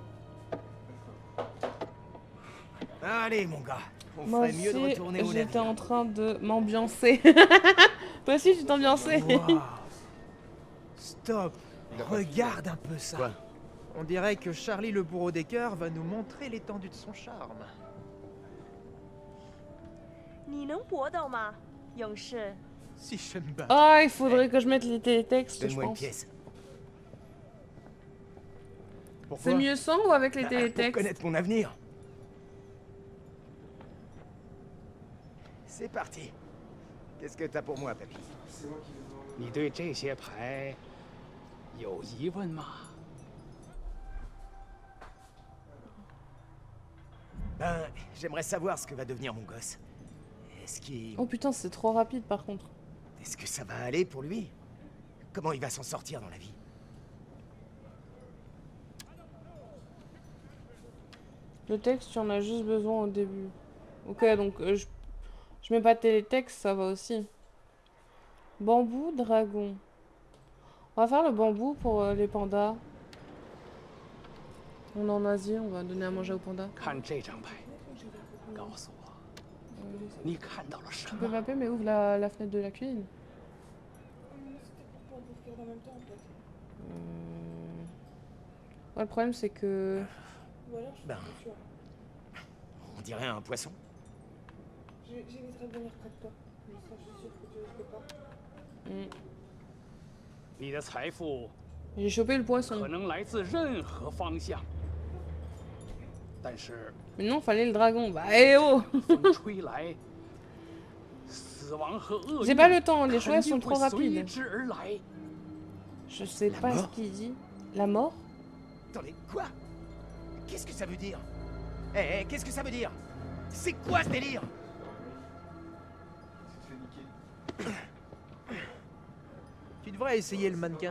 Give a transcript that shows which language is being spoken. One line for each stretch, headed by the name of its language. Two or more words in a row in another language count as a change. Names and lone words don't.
French: Allez, mon gars, on Moi ferait mieux de aussi, retourner au j'étais navire. en train de m'ambiancer. Toi aussi, tu t'ambiançais. Waouh. Stop. Il a pas Regarde un peu ça. Quoi? On dirait que Charlie le bourreau des cœurs va nous montrer l'étendue de son charme.
Chinese: 你能搏斗吗，勇士？
French: Si je me bats. Ah, il faudrait que je mette les télétextes, je Donne-moi une pense. pièce. Pourquoi? C'est mieux sans ou avec les Pour télétextes? connaître mon avenir. C'est parti. Qu'est-ce que t'as pour moi, papy? C'est moi qui vais devoir le...
Chinese: 你对这些牌有疑问吗？
French: Ben, j'aimerais savoir ce que va devenir mon gosse. Est-ce qu'il... Oh putain, c'est trop rapide par contre. Est-ce que ça va aller pour lui? Comment il va s'en sortir dans la vie? Le texte, tu en as juste besoin au début. Ok, donc je mets pas de télétexte, ça va aussi. Bambou, dragon. On va faire le bambou pour les pandas. On est en Asie, on va donner à manger aux pandas.
Chinese: 看这张牌，告诉我，你看到了什
French: Tu peux
Chinese: 么？
French: mapper, mais ouvre la fenêtre de la cuisine. Ouais, le problème, c'est que... Ben... On dirait un poisson. J'éviterai de venir près de toi. Mais ça, je suis sûre que tu risques pas.
Chinese: 你的财富
French: J'ai chopé le
Chinese: 可
French: poisson.
Chinese: 能来自任何方向，但是
French: Mais non, fallait le dragon. Bah, eh oh
Chinese: 风吹来，死亡和厄
French: J'ai
Chinese: 运
French: pas le temps, les choix
Chinese: 肯
French: sont
Chinese: 定
French: trop
Chinese: 会随
French: rapides.
Chinese: 之而来。
French: Je sais La pas ce mort qu'il dit. La mort? Attendez, quoi? Qu'est-ce que ça veut dire? Eh, qu'est-ce que ça veut dire? C'est quoi ce délire? Tu te fais niquer. Tu devrais essayer le mannequin.